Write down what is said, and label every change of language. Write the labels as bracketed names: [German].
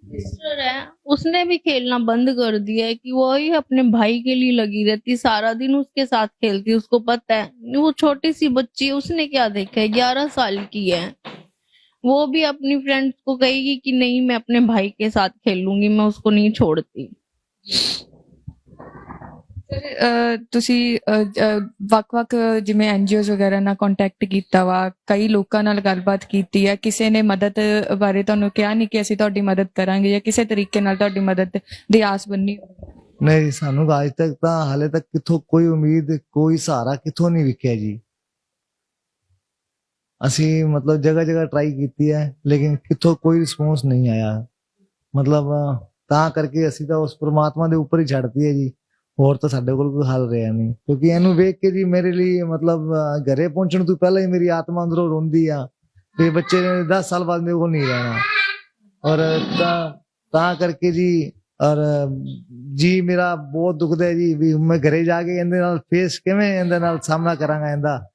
[Hindi] Sister है, उसने भी खेलना बंद कर दिया है, कि वो ही अपने भाई के लिए लगी रहती, सारा दिन उसके साथ खेलती, उसको पता है वो छोटी सी बच्ची है, उसने क्या देखा है, 11 साल की है, वो भी अपनी फ्रेंड्स को कहेगी कि नहीं मैं अपने भाई के साथ खेलूंगी, मैं उसको नहीं छोड़ती। [Punjabi] ਤੁਸੀਂ ਵੱਖ-ਵੱਖ ਜਿਵੇਂ ਐਨਜੀਓਜ਼ ਵਗੈਰਾ ਨਾਲ ਕੰਟੈਕਟ ਕੀਤਾ ਵਾ, ਕਈ ਲੋਕਾਂ ਨਾਲ ਗੱਲਬਾਤ ਕੀਤੀ ਆ, ਕਿਸੇ ਨੇ ਮਦਦ ਬਾਰੇ ਤੁਹਾਨੂੰ ਕਿਹਾ ਨਹੀਂ ਕਿ ਅਸੀਂ ਤੁਹਾਡੀ ਮਦਦ ਕਰਾਂਗੇ ਜਾਂ ਕਿਸੇ ਤਰੀਕੇ ਨਾਲ ਤੁਹਾਡੀ ਮਦਦ ਦੀ ਆਸ ਬੰਨੀ? नहीं, सानू आज तक हाले तक किथों कोई उम्मीद, कोई सहारा किथों नहीं विख्या जी। [Hindi] ਅਸੀਂ मतलब जगह जगह ट्राई की है, लेकिन किथों कोई रिस्पॉन्स नहीं आया। [Punjabi] मतलब ਤਾਂ ਕਰਕੇ ਅਸੀਂ ਤਾਂ ਉਸ ਪ੍ਰਮਾਤਮਾ ਦੇ ਉੱਪਰ ਹੀ ਛੱਡਤੀ ਹੈ ਜੀ, ਹੋਰ ਤਾਂ ਸਾਡੇ ਕੋਲ ਕੋਈ ਹੱਲ ਰਿਹਾ ਨਹੀਂ। ਕਿਉਂਕਿ ਇਹਨੂੰ ਵੇਖ ਕੇ ਜੀ ਮੇਰੇ ਲਈ मतलब ਘਰੇ ਪਹੁੰਚਣ ਤੋਂ ਪਹਿਲਾਂ ਹੀ ਮੇਰੀ ਆਤਮਾ ਅੰਦਰੋਂ ਰੋਂਦੀ ਆ ਕਿ ਬੱਚੇ ਨੇ 10 ਸਾਲ ਬਾਅਦ ਮੇਰੇ ਕੋਲ ਨਹੀਂ ਰਹਿਣਾ। ਔਰ ਤਾਂ ਕਰਕੇ ਜੀ, ਔਰ ਜੀ ਮੇਰਾ ਬਹੁਤ ਦੁਖਦਾ ਹੈ ਜੀ ਵੀ ਮੈਂ ਘਰੇ ਜਾ ਕੇ ਇਹਦੇ ਨਾਲ ਫੇਸ ਕਿਵੇਂ ਇਹਦੇ ਨਾਲ ਸਾਹਮਣਾ ਕਰਾਂਗਾ ਇਹਦਾ।